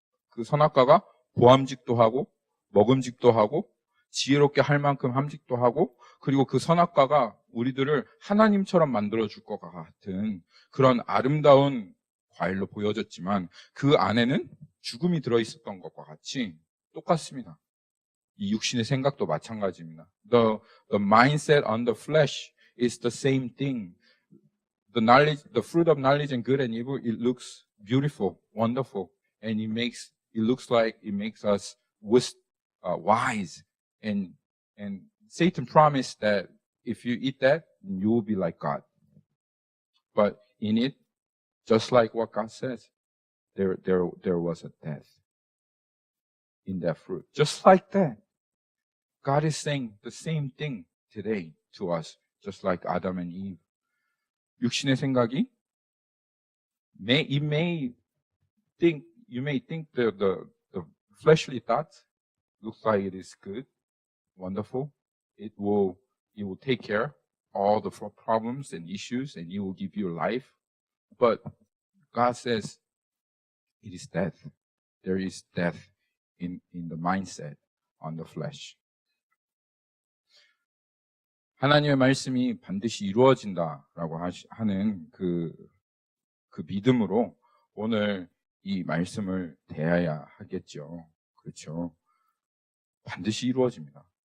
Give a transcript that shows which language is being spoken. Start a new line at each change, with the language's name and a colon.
Korean: 그 선악과가 보암직도 하고 먹음직도 하고 지혜롭게 할 만큼 함직도 하고, 그리고 그 선악과가 우리들을 하나님처럼 만들어줄 것 같은 그런 아름다운 과일로 보여졌지만 그 안에는 죽음이 들어있었던 것과 같이 똑같습니다. 이 육신의 생각도 마찬가지입니다.
English: The mindset on the flesh is the same thing. The fruit of knowledge and good and evil, it looks beautiful, wonderful, and it looks like it makes us wise. And Satan promised that if you eat that, you will be like God. But in it, just like what God says, there was a death in that fruit. Just like that. God is saying the same thing today to us, just like Adam and Eve.
Korean: 육신의 생각이
English: you may think the fleshly thoughts looks like it is good, wonderful. It will take care all the problems and issues, and He will give you life. But God says it is death. There is death in the mindset, on the flesh.
Korean: 하나님의 말씀이 반드시 이루어진다라고 하는 그 믿음으로 오늘 이 말씀을 대해야 하겠죠. 그렇죠. 반드시 이루어집니다.